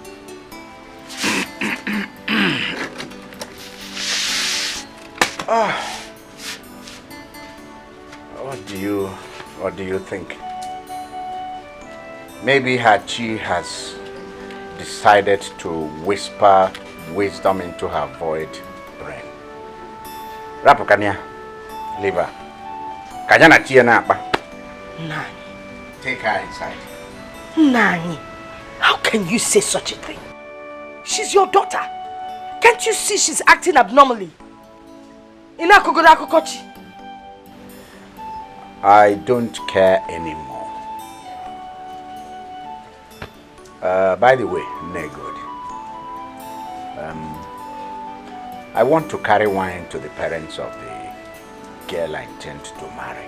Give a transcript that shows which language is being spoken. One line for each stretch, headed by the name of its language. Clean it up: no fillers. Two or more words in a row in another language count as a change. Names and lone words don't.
English: What do you think? Maybe Hachi has decided to whisper wisdom into her void brain. Rapukania, leave her. Kajana tia na apa? Nani. Take her inside. Nani, how can you say such a thing? She's your daughter. Can't you see she's acting abnormally? I don't care anymore. By the way, Negod, I want to carry wine to the parents of the girl I intend to marry.